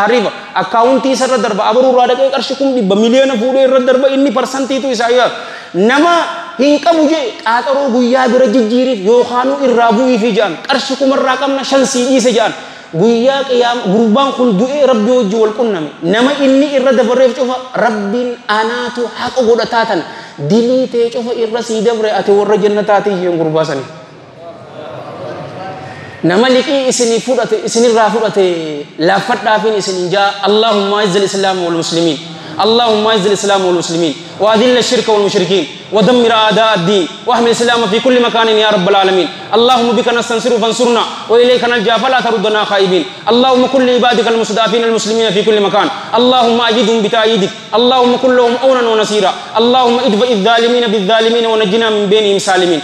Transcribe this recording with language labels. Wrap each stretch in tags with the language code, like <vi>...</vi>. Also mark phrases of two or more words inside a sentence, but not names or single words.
<om>hariifa akkaawuntii isarra darba abaruurraa dhaqee qarshi 100 miliyoona fuudhee irra darba inni parsantiitu isaa yaa nama hin qabu je qaaxaroo guyyaa bira jijjiiriif yookaanuu irraa bu'ii fi ja'an qarshi kumarraa qabna 5 sii dhiise ja'an guyyaa qiyaama gurbaan kun du'ee rabbi wajji wal qunname nama inni irra dabarreef cufa rabbiin anaatu haqa godhataa tana dilii tee cufa irra sii dabre ati warra jannataatii hin gurbaasani nama liqii isinii fudhate isinirraa fudhate laaffadhaafin isinin jaa</om> <ar>اللهم أعز الإسلام والمسلمين اللهم أعز الإسلام والمسلمين وأذل الشرك والمشركين ودمر أعداء الدين واحمي الإسلام في كل مكان يا رب العالمين. اللهم بك نستنصر فانصرنا وإليك نلجأ فلا تردنا خائبين. اللهم كن لعبادك المستضعفين المسلمين في كل مكان اللهم أجدهم بتأييدك. اللهم كن لهم أونا ونصيرا. اللهم ادفع الظالمين بالظالمين ونجنا من بينهم سالمين.</ar>